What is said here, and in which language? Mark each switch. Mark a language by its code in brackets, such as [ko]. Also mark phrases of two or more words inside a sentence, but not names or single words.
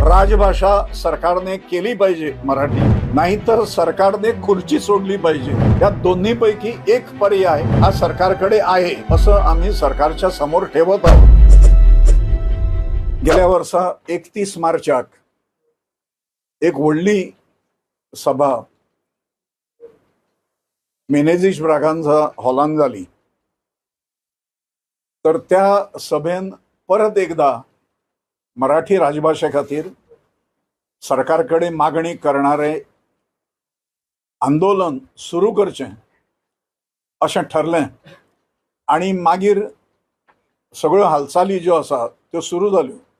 [mr] राजभाषा सरकारने केली पाहिजे मराठी, नाहीतर सरकारने खुर्ची सोडली पाहिजे। या दोन्हीपैकी एक पर्याय हा सरकारकडे आहे असं आम्ही सरकारच्या समोर ठेवत आहोत। [kok] गेल्या वर्सा 31 मार्चाक एक व्हडली सभा मेनेझिस ब्रागांझा हॉलान जाली। तर त्या सभेन परत एकदा मराठी राजभाषे खातीर सरकारकडे मागणी करणारे आंदोलन सुरू करचें अशें ठरलें आणि मागीर सगळ्यो हालचाली ज्यो आसा त्यो सुरू जाल्यो।